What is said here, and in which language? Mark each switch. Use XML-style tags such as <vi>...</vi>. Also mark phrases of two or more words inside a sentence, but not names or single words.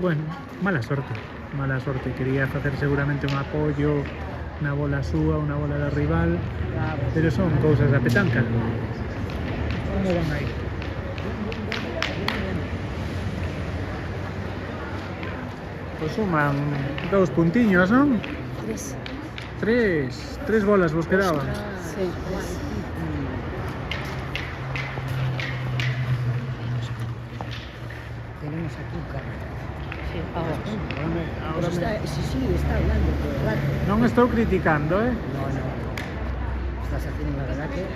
<gl>Bueno, mala sorte, quería facer seguramente un apoio na bola súa, unha bola da rival, pero son cousas da petanca. Como van aí? Pois suman 2 puntiños, non? 3 bolas vos quedaban. Sí.</gl> <es>Tenemos aquí un carro. Sí, vamos. Ahora sí, está hablando todo el rato.</es> <gl>Non estou criticando,</gl> <es>No. Estás haciendo la verdad que...</es>